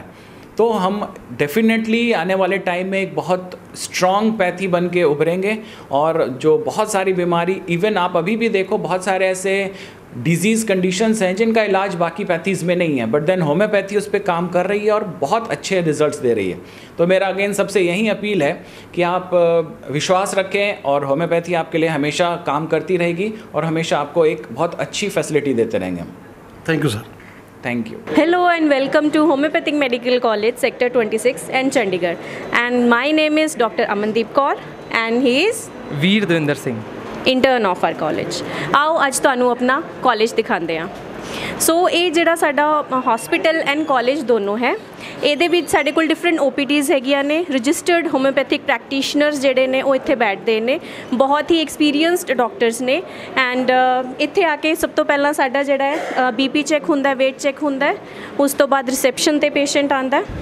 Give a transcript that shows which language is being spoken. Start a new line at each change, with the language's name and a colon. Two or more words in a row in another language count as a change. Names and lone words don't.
Hindi: तो हम डेफिनेटली आने वाले टाइम में एक बहुत
English: strong pathy
Hindi: बन के उभरेंगे, और जो बहुत सारी बीमारी, इवन आप अभी भी देखो बहुत सारे ऐसे
English: disease conditions
Hindi: हैं जिनका इलाज बाकी पैथीज़ में नहीं है,
English: but then
Hindi: होम्योपैथी उस पर काम कर रही है और बहुत अच्छे रिजल्ट्स दे रही है। तो मेरा अगेन सबसे यही अपील है कि आप विश्वास रखें और होम्योपैथी आपके लिए हमेशा काम करती रहेगी और हमेशा आपको एक बहुत अच्छी फैसिलिटी देते रहेंगे।
English: thank you sir. Thank you. Hello and welcome to Homeopathic Medical College, Sector 26 and Chandigarh. And my name is Dr. Amandeep Kaur and he is ਵੀਰ ਦਵਿੰਦਰ ਸਿੰਘ, intern of our college.
Punjabi: आओ ਅੱਜ ਤੁਹਾਨੂੰ ਆਪਣਾ ਕਾਲਜ ਦਿਖਾਉਂਦੇ ਹਾਂ। ਸੋ ਇਹ ਜਿਹੜਾ ਸਾਡਾ
English: hospital and college
Punjabi: ਦੋਨੋਂ ਹੈ, ਇਹਦੇ ਵਿੱਚ ਸਾਡੇ ਕੋਲ
English: different OPDs
Punjabi: ਹੈਗੀਆਂ ਨੇ।
English: registered homeopathic practitioners
Punjabi: ਜਿਹੜੇ ਨੇ ਉਹ ਇੱਥੇ ਬੈਠਦੇ ਨੇ, ਬਹੁਤ ਹੀ
English: experienced doctors
Punjabi: ਨੇ। ਐਂਡ ਇੱਥੇ ਆ ਕੇ ਸਭ ਤੋਂ ਪਹਿਲਾਂ ਸਾਡਾ ਜਿਹੜਾ ਹੈ
English: BP check
Punjabi: ਹੁੰਦਾ,
English: weight check
Punjabi: ਹੁੰਦਾ, ਉਸ ਤੋਂ ਬਾਅਦ ਰਿਸੈਪਸ਼ਨ 'ਤੇ ਪੇਸ਼ੈਂਟ ਆਉਂਦਾ।